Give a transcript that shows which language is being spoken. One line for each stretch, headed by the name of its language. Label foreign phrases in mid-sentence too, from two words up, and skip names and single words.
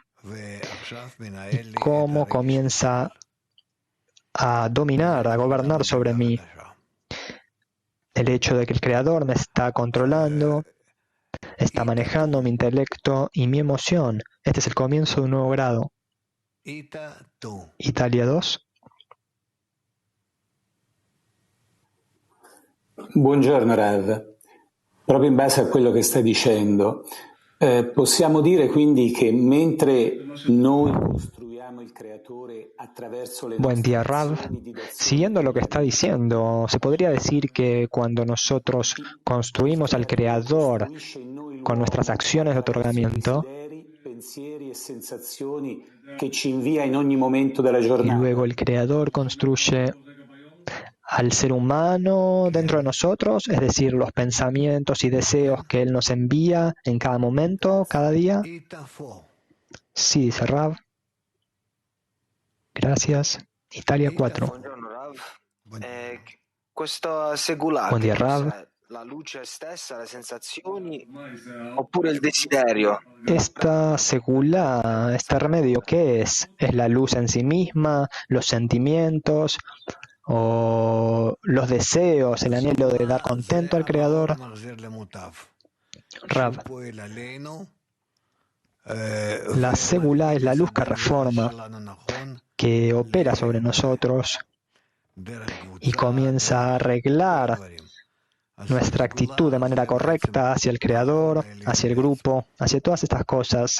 Spanish: ¿Y cómo comienza a dominar, a gobernar sobre mí? El hecho de que el Creador me está controlando, está manejando mi intelecto y mi emoción. Este es el comienzo de un nuevo grado. Italia 2.
Italian: Buongiorno Rav, proprio in base a quello che stai dicendo, possiamo dire quindi che mentre noi costruiamo il creatore attraverso le
Spanish: Buen día,
Italian: nostre
Spanish: Rav.
Italian: azioni di d'azione,
Spanish: Siguiendo lo que está diciendo, se podría decir que cuando nosotros construimos al Creador
Italian: costruisce in noi
Spanish: con nuestras
Italian: l'uomo
Spanish: acciones de
Italian: attraverso i
Spanish: otorgamiento,
Italian: desideri, pensieri e sensazioni che ci invia in ogni momento della
Spanish: y
Italian: giornata.
Spanish: luego el Creador construye al ser humano dentro de nosotros, es decir, los pensamientos y deseos que Él nos envía en cada momento, cada día. Sí, dice Rav. Gracias. Italia 4.
Italian: Buongiorno Rav. Questo segulare,
Spanish: Buen día, Rav.
Italian: cos'è? La luce stessa, le sensazioni oppure il desiderio?
Spanish: Esta segula, este remedio, ¿qué es? ¿Es la luz en sí misma, los sentimientos o los deseos, el anhelo de dar contento al Creador? Rav, la segula es la luz que reforma, que opera sobre nosotros y comienza a arreglar nuestra actitud de manera correcta hacia el Creador, hacia el grupo, hacia todas estas cosas.